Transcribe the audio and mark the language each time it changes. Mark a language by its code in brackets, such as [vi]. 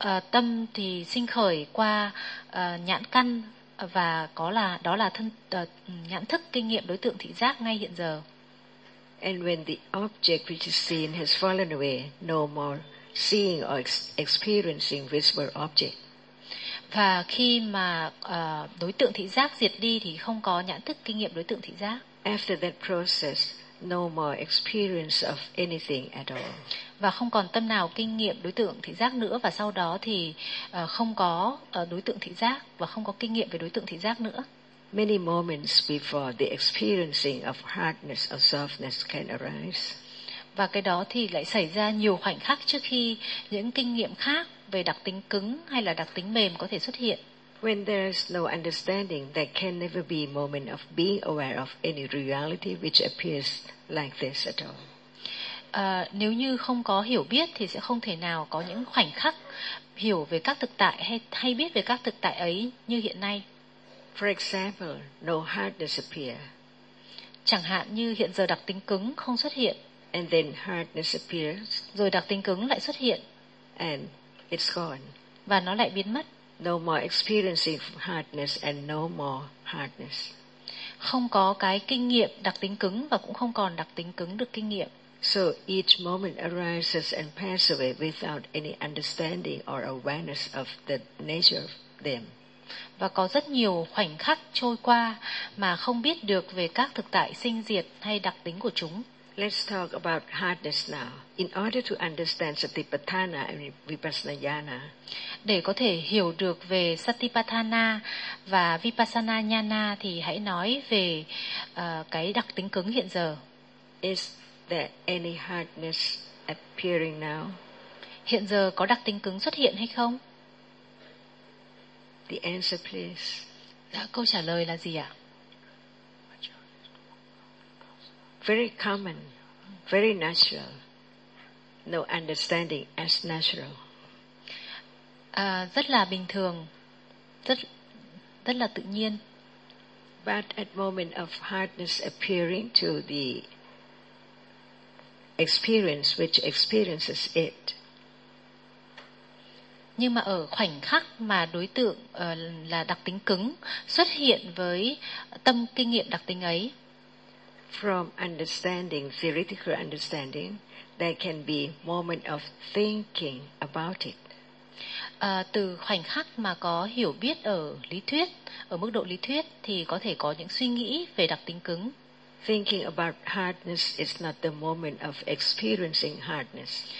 [vi] Tâm thì sinh khởi qua nhãn căn và có là đó là thân nhãn thức kinh nghiệm đối tượng thị giác ngay hiện giờ. [en] And when the object which is seen has fallen away, no more seeing or experiencing visible object. [vi] Và khi mà đối tượng thị giác diệt đi thì không có nhãn thức kinh nghiệm đối tượng thị giác. [en] After that process, no more experience of anything at all. [vi] Và không còn tâm nào kinh nghiệm đối tượng thị giác nữa và sau đó thì không có đối tượng thị giác và không có kinh nghiệm về đối tượng thị giác nữa. [en] Many moments before the experiencing of hardness or softness can arise. [vi] Và cái đó thì lại xảy ra nhiều khoảnh khắc trước khi những kinh nghiệm khác về đặc tính cứng hay là đặc tính mềm có thể xuất hiện. [en] When there is no understanding, there can never be a moment of being aware of any reality which appears like this at all. [vi] Nếu như không có hiểu biết thì sẽ không thể nào có những khoảnh khắc hiểu về các thực tại hay biết về các thực tại ấy như hiện nay. [en] For example, no hardness appear. [vi] Chẳng hạn như hiện giờ đặc tính cứng không xuất hiện. [en] And then hardness appears. [vi] Rồi đặc tính cứng lại xuất hiện. [en] And it's gone. [vi] Và nó lại biến mất. [en] No more experiencing hardness and no more hardness. [vi] Không có cái kinh nghiệm đặc tính cứng và cũng không còn đặc tính cứng được kinh nghiệm. [en] So each moment arises and passes away without any understanding or awareness of the nature of them. [vi] Và có rất nhiều khoảnh khắc trôi qua mà không biết được về các thực tại sinh diệt hay đặc tính của chúng. [en] Let's talk about hardness now. In order to understand Satipatthana and Vipassana, [vi] để có thể hiểu được về Satipatthana và Vipassana Jnana thì hãy nói về cái đặc tính cứng hiện giờ. [en] Is there any hardness appearing now? [vi] Hiện giờ có đặc tính cứng xuất hiện hay không? [en] The answer, please. [vi] Đã, câu trả lời là gì ạ? [en] Very common, very natural. No understanding as natural. [vi] Rất là bình thường, rất là tự nhiên. [en] But at moment of hardness appearing to the experience which experiences it. [vi] Nhưng mà ở khoảnh khắc mà đối tượng là đặc tính cứng xuất hiện với tâm kinh nghiệm đặc tính ấy. [en] From understanding, theoretical understanding, there can be moment of thinking about it. [vi] Từ khoảnh khắc mà có hiểu biết ở lý thuyết, ở mức độ lý thuyết thì có thể có những suy nghĩ về đặc tính cứng. [en] Thinking about hardness is not the moment of experiencing hardness.